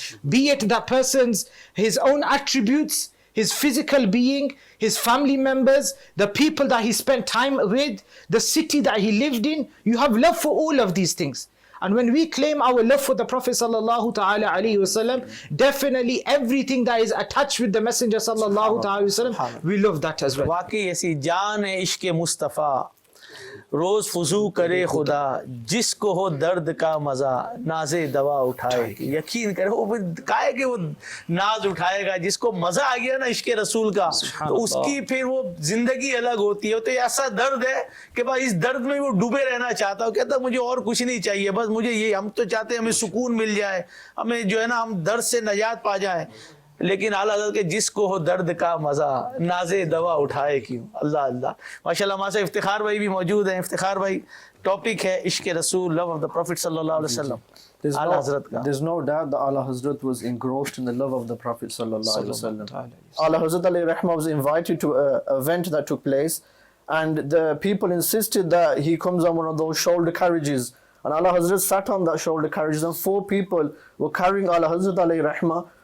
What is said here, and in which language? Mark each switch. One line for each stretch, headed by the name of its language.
English: Be it that person's, his own attributes, his physical being, his family members, the people that he spent time with, the city that he lived in. You have love for all of these things. And when we claim our love for the Prophet sallallahu ta'ala alayhi wasallam, definitely everything that is attached with the Messenger sallallahu ta'ala alayhi wasallam, we love that as well.
Urdu: واقعی ایسی جان ہے عشق مصطفیٰ، روز فضو کرے خدا، جس کو ہو درد کا مزہ ناز دوا اٹھائے. یقین کرے وہ کہے کہ وہ ناز اٹھائے گا، جس کو مزہ آ گیا نا عشق رسول کا، تو اس کی پھر وہ زندگی الگ ہوتی ہے. تو ایسا درد ہے کہ بس اس درد میں وہ ڈوبے رہنا چاہتا ہوں، کہتا مجھے اور کچھ نہیں چاہیے، بس مجھے یہ، ہم تو چاہتے ہیں ہمیں سکون مل جائے، ہمیں جو ہے نا ہم درد سے نجات پا جائیں. لیکن اعلیٰ حضرت کے جس کو ہو درد کا مزہ ناز دوا اٹھائے کیوں. اللہ اللہ، ماشاءاللہ. ہمارے سے افتخار بھائی بھی موجود ہیں. افتخار بھائی، ٹاپک ہے عشق رسول،
English: love of the Prophet
Urdu: صلی اللہ علیہ وسلم.
English: There's no doubt that Ala Hazrat was engrossed in the love of the Prophet sallallahu alaihi wasallam. Ala Hazrat alayhi rahmah was invited to an event that took place, and the people insisted that he comes on one of those shoulder carriages, and Ala Hazrat sat on that shoulder carriage, and 4 people were carrying Ala Hazrat alayhi rahmah.